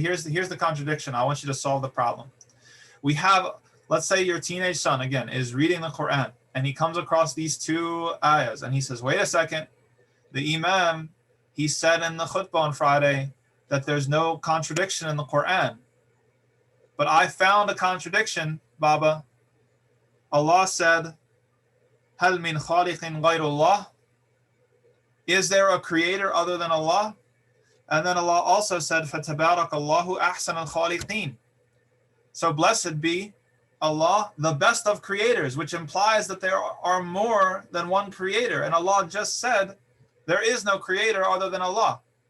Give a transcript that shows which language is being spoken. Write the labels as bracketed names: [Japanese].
[English] Here's the contradiction. I want you to solve the problem. We have, let's say your teenage son, again, is reading the Quran, and he comes across these two ayahs, and he says, wait a second, the Imam, he said in the khutbah on Friday that there's no contradiction in the Quran. But I found a contradiction, Baba. Allah said, [Arabic] هَلْ مِنْ خَالِقٍ غَيْرُ اللَّهِ? [English] Is there a creator other than Allah? And then Allah also said, [Arabic] فَتَبَارَكَ اللَّهُ أَحْسَنَ الْخَالِقِينَ. [English] So blessed be Allah, the best of creators, which implies that there are more than one creator. And Allah just said, there is no creator other than Allah.